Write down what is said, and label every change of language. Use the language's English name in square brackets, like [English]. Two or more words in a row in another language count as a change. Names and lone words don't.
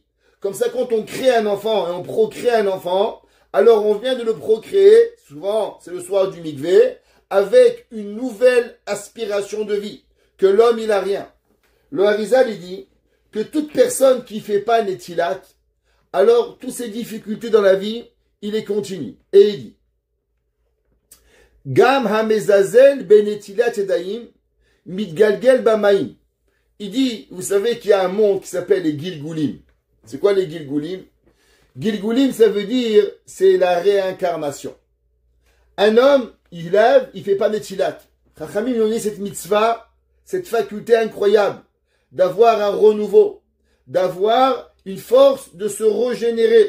[French] Comme ça, quand on crée un enfant et on procrée un enfant, alors on vient de le procréer, souvent c'est le soir du mikvé, avec une nouvelle aspiration de vie, que l'homme il a rien. Le Harizal il dit que toute personne qui fait pas Netilat, alors toutes ces difficultés dans la vie, il les continue. Et il dit [Hebrew] Gam hamezazel benetilat yadayim mitgalgel bamaim. [French] Il dit, vous savez qu'il y a un monde qui s'appelle les Gilgulim. C'est quoi les Gilgulim? Gilgulim, ça veut dire, c'est la réincarnation. Un homme, il lève, il fait pas Netilat. Chachamim lui ont donné cette mitzvah, cette faculté incroyable d'avoir un renouveau, d'avoir une force de se régénérer.